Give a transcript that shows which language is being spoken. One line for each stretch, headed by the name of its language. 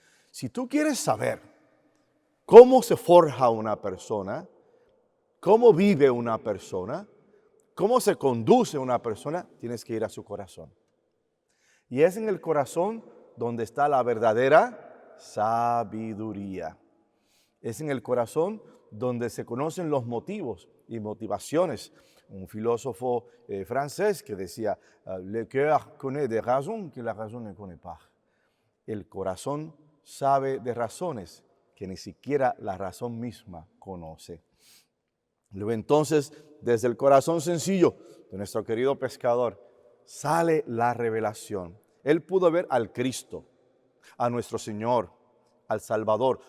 Spanish: Si tú quieres saber cómo se forja una persona, cómo vive una persona, cómo se conduce una persona, tienes que ir a su corazón. Y es en el corazón donde está la verdadera sabiduría. Es en el corazón donde se conocen los motivos y motivaciones. Un filósofo francés que decía,
French: le cœur connaît des raisons que la raison ne connaît pas.
Spanish: El corazón sabe de razones que ni siquiera la razón misma conoce. Luego entonces, desde el corazón sencillo de nuestro querido pescador, sale la revelación. Él pudo ver al Cristo, a nuestro Señor, al Salvador.